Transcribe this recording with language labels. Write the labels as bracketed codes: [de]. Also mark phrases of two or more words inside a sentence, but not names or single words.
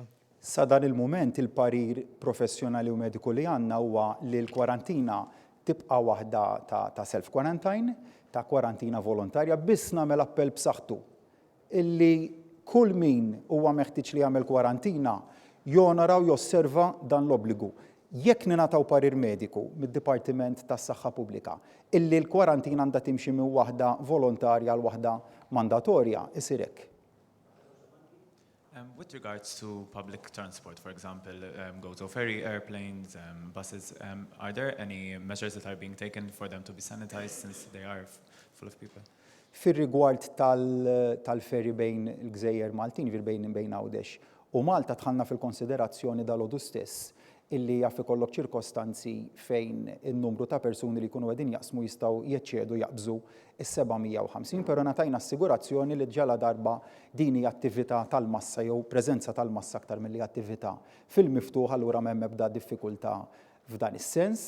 [mt] Sa dan il-mument il-parir professjonali u mediku li għandna huwa li l-kwarantina tibqa' waħda ta' self-quarantine, ta' kwarantina volontarja, biss nagħmel appell b'saħħtu illi kull min huwa meħtieġ li jagħmel kwarantina jonara u josserva dan l-obbligu. Jekk ningħataw parir mediku mid-Dipartiment tas-Saħħa Pubblika illi l-kwarantina għandha timxi minn waħda volontarja għal waħda mandatorja, isir hekk. [en] With regards to public transport, for example, go-to ferry, airplanes, buses, are there any measures that are being taken for them to be sanitized since they are full of people? [mt] Fir-rigward tal-ferri bejn il-Gżejjer Maltin, bejn Għawdex u Malta tħallna fil-konsiderazzjoni dal-għodu stess illi jaf ikollok ċirkostanzi fejn in-numru ta' persuni li jkunu qegħdin jaqsmu jistgħu jeċċedu jaqbżu is-750, però ngħatajna assigurazzjoni li ġala darba din hija attività tal-massa jew preżenza tal-massa aktar milli attività fil-miftuħ allura m'hemm ebda diffikultà f'dan is-sens.